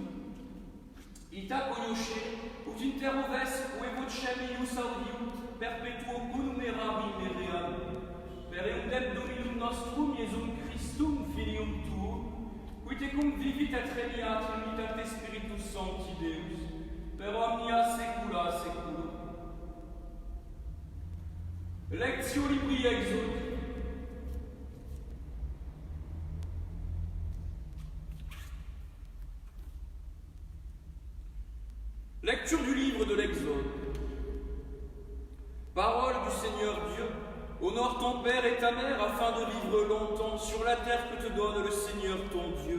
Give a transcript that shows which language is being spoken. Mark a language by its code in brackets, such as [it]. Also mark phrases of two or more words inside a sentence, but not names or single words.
[la] Ita cognosce, ut inter oves ue vocem ius audiunt, perpetuo connumerari meream, per eundem Dominum nostrum Iesum Christum Filium tuum, qui tecum vivit et regnat in unitate Spiritus Sancti Deus, per omnia saecula saeculorum. Lectio libri Exode. [fr] Lecture du livre de l'Exode. Parole du Seigneur Dieu, honore ton père et ta mère afin de vivre longtemps sur la terre que te donne le Seigneur ton Dieu.